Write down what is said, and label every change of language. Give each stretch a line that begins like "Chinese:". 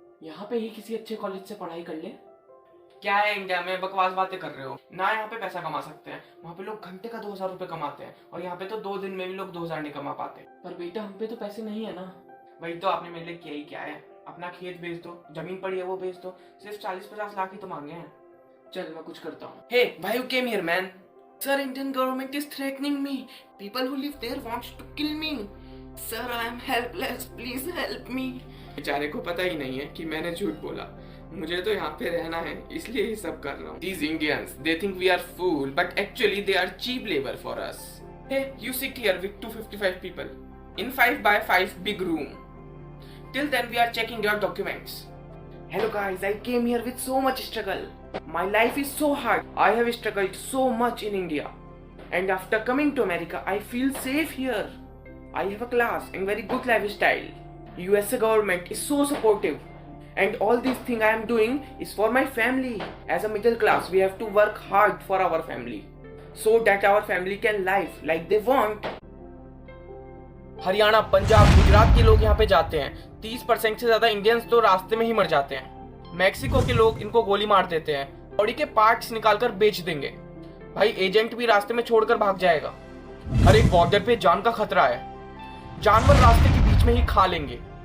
Hindi: यहाँ पे ही किसी अच्छे कॉलेज से पढ़ाई कर ले। क्या है इंडिया में बकवास बातें कर रहे हो ना। यहाँ पे पैसा कमा सकते हैं, वहाँ पे लोग घंटे का 2000 रुपये कमाते हैं और यहाँ पे तो 2 दिन में भी लोग 2000 नहीं कमा पाते। पर बेटा हम पे तो पैसे नहीं है ना। वही तो आपने मेरे लिए किया ही क्या है, अपना खेत बेच दो, जमीन पड़ी है वो बेच दो, सिर्फ 40-50 लाख ही तो मांगे हैं। चल मैं कुछ करता हूँ। हे भाई
English: You came here man. Sir, Indian government is threatening me. People who live there wants to kill me. Sir, I am helpless. Please help me. बेचारे को पता ही नहीं है कि मैंने झूठ बोला। मुझे तो यहाँ पे रहना है इसलिए ये सब कर रहा हूँ। These Indians, they think we are fool, but actually they are cheap labor for us. Hey, you sit here with 255 people in 5x5 big room. Till then we are checking your documents. Hello guys, I came here with so much struggle. My life is so hard. I have struggled so much in India. And after coming to America, I feel safe here. I have a class and very good lifestyle. USA government is so supportive. And all these things I am doing is for my family. As a middle class, we have to work hard for our family. So that our family can live like they want.
Hindi: Haryana, Punjab, Gujarat के लोग यहाँ पे जाते हैं। 30% से ज्यादा Indians तो रास्ते में ही मर जाते हैं। मैक्सिको के लोग इनको गोली मार देते हैं, बॉडी के पार्ट्स निकालकर बेच देंगे। भाई एजेंट भी रास्ते में छोड़कर भाग जाएगा। हर एक बॉर्डर पे जान का खतरा है, जानवर रास्ते के बीच में ही खा लेंगे।